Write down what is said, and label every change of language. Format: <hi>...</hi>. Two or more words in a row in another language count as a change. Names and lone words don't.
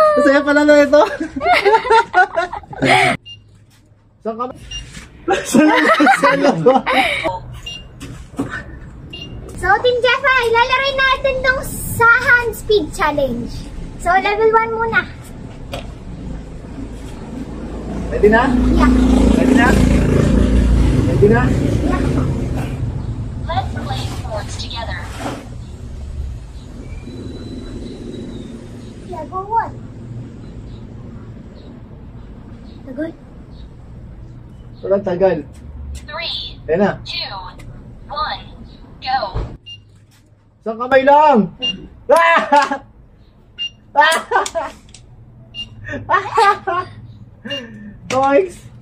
<tl>Saya pala na ito. Saan ka? Saan ba? So, Team Jeffy, lalaroin natin tong sa</tl> <en>hand speed challenge.</en> <tl>So, level 1 muna. Ready na?</tl> <en>Yeah.</en> <tl>Ready na? Ready na?</tl> <en>Yeah. Let's play sports together. Yeah, go on.</en> <tl>Tagal. Walang tagal. 3, Ayan na. 2, 1, go. Isang kamay lang! Toys!</tl>